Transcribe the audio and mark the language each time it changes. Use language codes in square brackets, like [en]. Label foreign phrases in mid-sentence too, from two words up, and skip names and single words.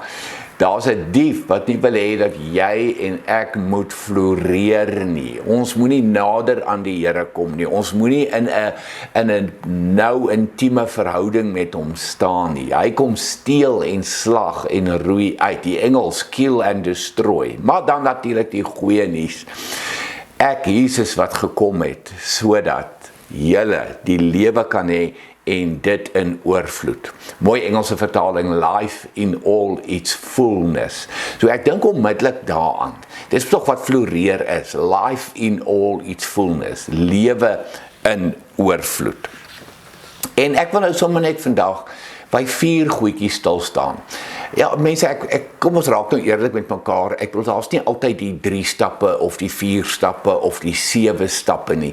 [af] Daar's 'n dief wat nie wil hê dat jy en ek moet floreer nie. Ons moenie nader aan die Here kom nie. Ons moenie in 'n nou intieme verhouding met hom staan nie. Hy kom steel en slag en roei uit. Die Engels [en] kill and destroy. [af] Maar dan natuurlik die goeie nuus. Ek, Jesus, wat gekom het sodat julle die lewe kan hê en dit in oorvloed. Mooi Engelse vertaling, [en] life in all its fullness. [af] So ek dink onmiddellik daaraan. Dis tog wat floreer is, [en] life in all its fullness, [af] lewe in oorvloed. En ek wil nou sommer net vandag by 4 goedjies stil staan. Ja, mense, kom ons raak nou eerlik met mekaar. Ek bedoel, daar's nie altyd die 3 stappe of die 4 stappe of die 7 stappe nie.